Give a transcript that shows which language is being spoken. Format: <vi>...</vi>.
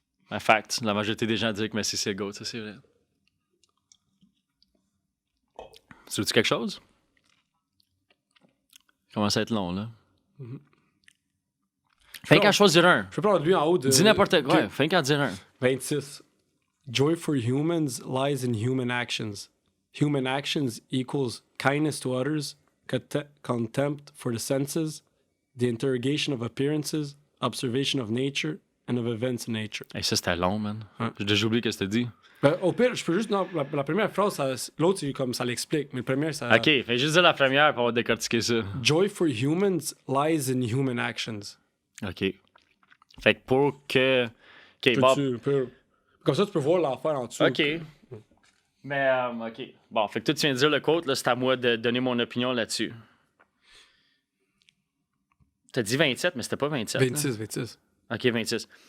<fr>En fact, la majorité des gens disent que Messi, c'est le GOAT, ça, c'est vrai. Tu veux-tu quelque chose? Ça commence à être long, là. Fais qu'à choisir un. Je peux prendre lui en haut de... Dis n'importe quoi. Ok. Fais qu'à dire un. 26.</fr> <en>Joy for humans lies in human actions. Human actions equals kindness to others, contempt for the senses, the interrogation of appearances, observation of nature, and of events in nature.</en> <fr>Hey, ça, c'était long, man. Ouais. J'ai déjà oublié ce que t'as dit. Ben, au pire, je peux juste... Non, la première phrase, l'autre, c'est comme ça l'explique, mais le premier, ça... OK, fais juste dire la première pour on va décortiquer ça.</fr> <en>Joy for humans lies in human actions.</en> <fr>OK. Fait que pour que... OK, bon. Comme ça, tu peux voir l'enfer en dessous. OK. Mais, OK. Bon, fait que toi, tu viens de dire le quote, là, c'est à moi de donner mon opinion là-dessus. T'as dit 27, mais c'était pas 27. là. 26. OK, 26.</fr>